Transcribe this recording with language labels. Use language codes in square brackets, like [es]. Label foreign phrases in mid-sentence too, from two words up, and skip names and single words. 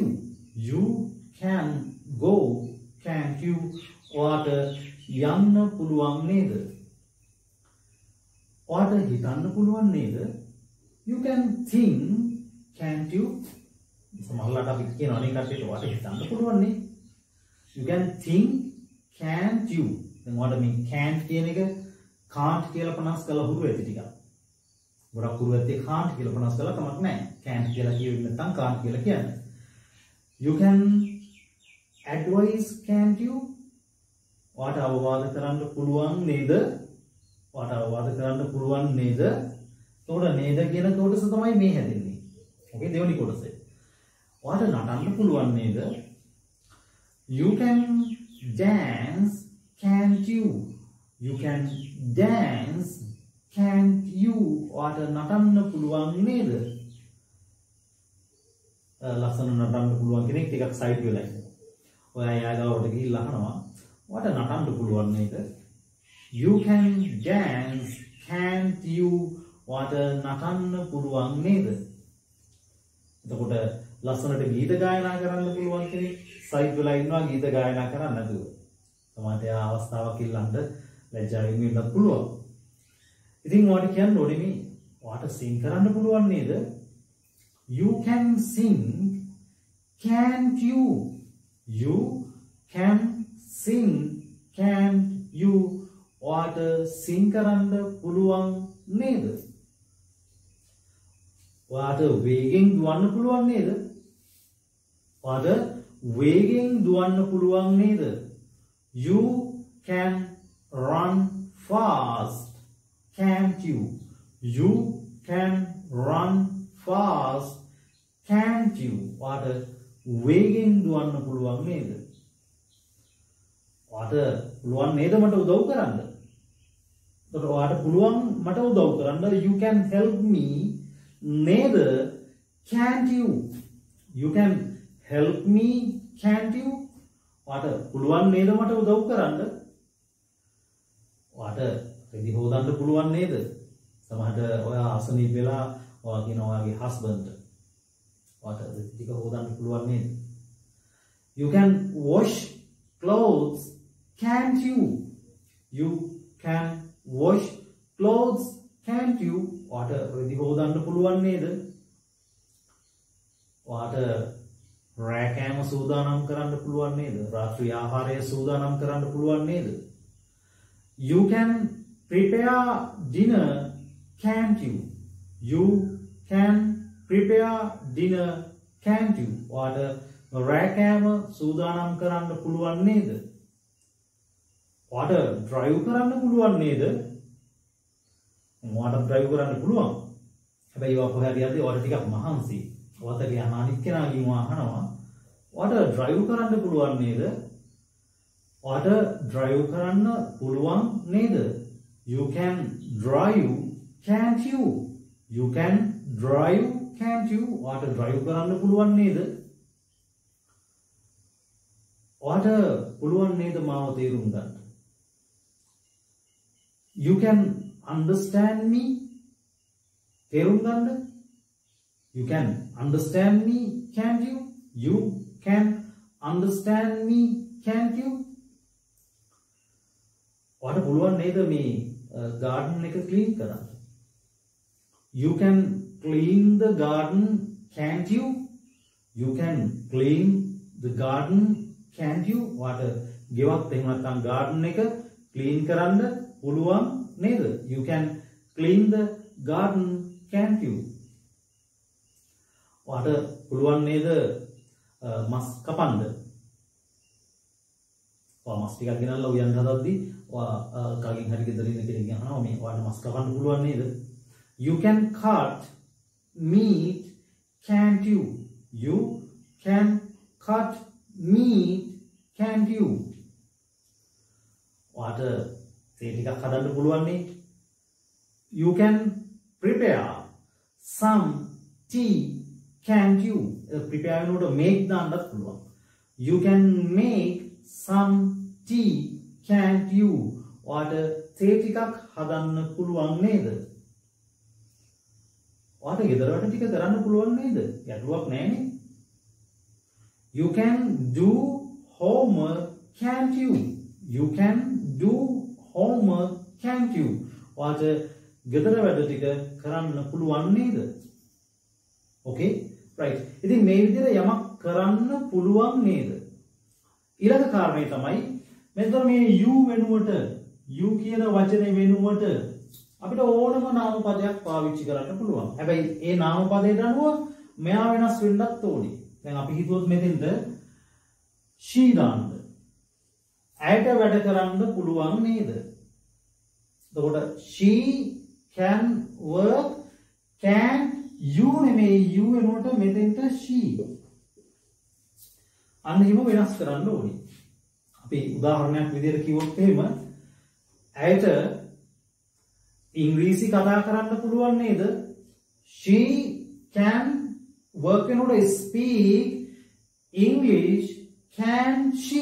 [en] You can go, can't you? [si] ඔයාට යන්න පුළුවන් නේද? ඔයාට හිතන්න පුළුවන් නේද? [en] You can think, can't you? [si] සමහරවිට අපි කියන අනේ කට්ටියට ඔයාට හිතන්න පුළුවන් නේ. [en] You can think, can't you? [si] දැන් ඔයාට මේ can't කියන එක can't කියලා ප්‍රනවුන්ස් කරලා හුරු වෙති ටිකක්. ගොඩක් හුරු ඇත්තේ can't කියලා ප්‍රනවුන්ස් කරලා කමක් නැහැ. can't කියලා කියවෙන්නේ නැත්නම් can't කියලා කියන්නේ. [en] You can advise, can't you? [si] ඔයාට අවවාද කරන්න පුළුවන් නේද? ඔයාට අවවාද කරන්න පුළුවන් නේද? එතකොට නේද කියන කොටස තමයි මේ හැදෙන්නේ. ඕකේ දෙවෙනි කොටස. ඔයාට නටන්න පුළුවන් නේද? [en] You can dance, can't you? You can dance, can't you? [si] ඔයාට නටන්න පුළුවන් නේද? ලස්සන නටන්න පුළුවන් කෙනෙක් ටිකක් සයිඩ් වෙලා ඉන්නවා. ඔයා යාගාවට ගිහිල්ලා අහනවා ඔයාට නටන්න පුළුවන් නේද? [en] You can dance, can't you? [si] ඔයාට නටන්න පුළුවන් නේද? එතකොට ලස්සනට ගීත ගායනා කරන්න පුළුවන් කෙනෙක් සයිඩ් වෙලා ඉන්නවා ගීත ගායනා කරන්න නැතුව. සමහරට එයා අවස්ථාවක් ඉල්ලන්න ලැජ්ජාවෙන් ඉන්නත් පුළුවන්. ඉතින් ඔයාට කියන්න ඕනේ මේ ඔයාට sing කරන්න පුළුවන් නේද? [en] You can sing, can't you? You can sing, can't you? [si] ඔයාට sing කරන්න පුළුවන් නේද? ඔයාට වේගෙන් දුවන්න පුළුවන් නේද? ඔයාට වේගෙන් දුවන්න පුළුවන් නේද? [en] You can run fast, can't you? You can run fast, can't you? [si] ඔයාට වේගෙන් දුවන්න පුළුවන් නේද? ඔයාට පුළුවන් නේද මට උදව් කරන්න? එතකොට ඔයාට පුළුවන් මට උදව් කරන්න. [en] You can help me නේද? Can't you? You can help me, can't you? [si] ඔයාට පුළුවන් නේද මට උදව් කරන්න? ඔයාට රෙදි හොදන්න පුළුවන් නේද? සමහරට ඔයා අසනීප වෙලා ඔයා කියන ඔයාගේ හස්බන්ඩ්ට ඔයාට රෙදි ටික හොදන්න පුළුවන් නේද? [en] You can wash clothes, can't you? You can wash clothes, can't you? [si] ඔයාට රෙදි හොදන්න පුළුවන් නේද? ඔයාට රෑ කෑම සූදානම් කරන්න පුළුවන් නේද? රාත්‍රී ආහාරය සූදානම් කරන්න පුළුවන් නේද? [en] You can prepare dinner, can't you? You can prepare dinner, can't you? [si] ඔයාට රෑ කෑම සූදානම් කරන්න පුළුවන් නේද? ඔයාට drive කරන්න පුළුවන් නේද? ඔයාට drive කරන්න පුළුවන්. හැබැයි ඔයා කොහේ හරි යද්දී ඔයාට ටිකක් මහන්සි. ඔයාට අනිත් කෙනාගෙන් අහනවා ඔයාට drive කරන්න පුළුවන් නේද? ඔයාට drive කරන්න පුළුවන් නේද? [en] You can drive, can't you? You can drive, can't you? [si] ඔයාට drive කරන්න පුළුවන් නේද? ඔයාට පුළුවන් නේද මාව තේරුම් ගන්න? [en] You can understand me? [si] තේරුම් ගන්න? [en] You can understand me, can't you? You can understand me, can't you? [si] ඔයාට පුළුවන් නේද මේ garden එක clean කරන්න? [en] You can clean the garden, can't you? You can clean the garden, can't you? [si] ඔයාට ගෙවත් එහෙම නැත්නම් garden එක clean කරන්න පුළුවන් නේද? [en] You can clean the garden, can't you? [si] ඔයාට පුළුවන් නේද මස් කපන්න? ඔයා මස් ටිකක් ගෙනල්ලා උයන් හදද්දී ඔයා කලින් හරි ගෙදර ඉන්න කෙනෙක් අහනවා මේ ඔයාට මස් කපන්න පුළුවන් නේද? [en] You can cut meat, can't you? You can cut meat, can't you? [si] ඔයාට තේ ටිකක් හදන්න පුළුවන් නේ? [en] You can prepare some tea, can't you? [si] Prepare වෙනකොට make දාන්නත් පුළුවන්. [en] You can make some tea, can't you? [si] ඔයාට තේ ටිකක් හදන්න පුළුවන් නේද? ඔයාට ගෙදර වැඩ ටික කරන්න පුළුවන් නේද? ගැටලුවක් නැහැනේ. [en] You can do homework, can't you? You can do homework, can't you? [si] ඔයාට ගෙදර වැඩ ටික කරන්න පුළුවන් නේද? [en] Okay? Right. [si] ඉතින් මේ විදිහට යමක් කරන්න පුළුවන් නේද? ඊළඟ කාරණේ තමයි මෙතන මේ you වෙනුවට you කියන වචනේ වෙනුවට අපිට ඕනම නාම පදයක් පාවිච්චි කරන්න පුළුවන්. හැබැයි ඒ නාම පදයට අනුව මෙයා වෙනස් වෙන්නත් ඕනේ. දැන් අපි හිතුවොත් මෙතෙන්ද she දාන්න. ඇයට වැඩ කරන්න පුළුවන් නේද? එතකොට [en] she can work, can you [si] නෙමෙයි you වෙනුවට මෙතෙන්ට she. අන්න එහෙම වෙනස් කරන්න ඕනේ. අපි උදාහරණයක් විදිහට කිව්වොත් එහෙම ඇයට ඉංග්‍රීසි කතා කරන්න පුළුවන් නේද? [en] She can work වෙනකොට speak English, can she?